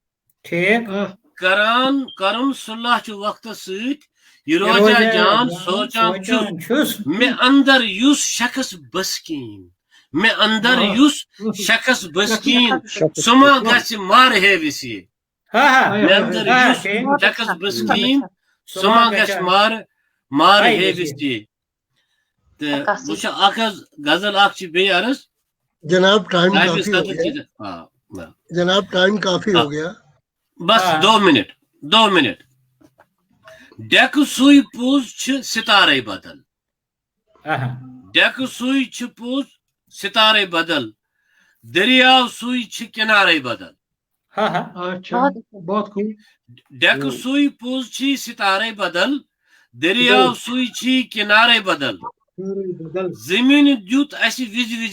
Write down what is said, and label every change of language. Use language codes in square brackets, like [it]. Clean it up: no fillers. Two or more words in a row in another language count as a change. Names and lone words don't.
[ks] کرُن صلح چھُ وقتس سۭتۍ یہِ روزیا جان سونچان چھُس مےٚ اندر یُس شخص بسکیٖن سُہ ما گژھِ مار ہے وِسے مےٚ اندر یُس شخص بسکیٖن سُہ ما گژھِ مار ہے وِسے تہٕ وٕ چھُ اکھ حظ غزل اکھ چھِ بیٚیہِ عرض [ur] جناب ٹائم کافی ہو گیا [ks] بس 2 منٹ ڈیکہٕ سُے پوٚز چھِ ستارے بدل ڈیکہٕ سُے چھِ پوٚز ستارے بدل دریاو سُے چھِ کنارے بدل ڈیکہٕ سُے پوٚز چھی ستارے بدل دریاو سُے چھی کنارے بدل زمیٖن دیُت اسہِ وِزِ